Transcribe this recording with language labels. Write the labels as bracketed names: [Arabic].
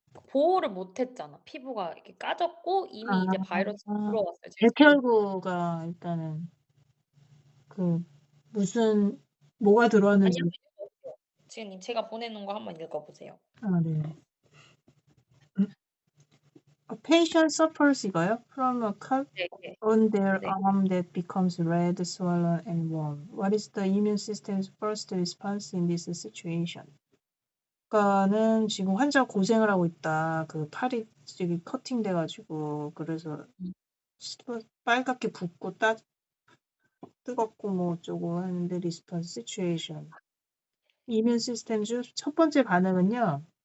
[Korean] 보호를 못 했잖아. 피부가 이렇게 까졌고 이미 이제 바이러스가 아, 들어왔어요, 제 스킨. 백혈구가 일단은 그 무슨 뭐가 들어왔는지 아니 한번 읽어 보세요. 지금 제가 보내 놓은 거 한번 읽어 보세요. 네. [English] A patient suffers [Korean] 이거요? [English] From a cut [Korean] 네 네. [English] on their [Korean] 네. [English] arm that becomes red, swollen, and warm. What is the immune system's first response in this situation? [Korean] 그러니까는 지금 환자가 고생을 하고 있다. 그 팔이 저기 커팅돼 가지고 그래서 음. 빨갛게 붓고 뜨겁고 뭐 어쩌고 하는데 [English] response situation. [Korean] 이뮨 시스템 중 첫 번째 반응은요.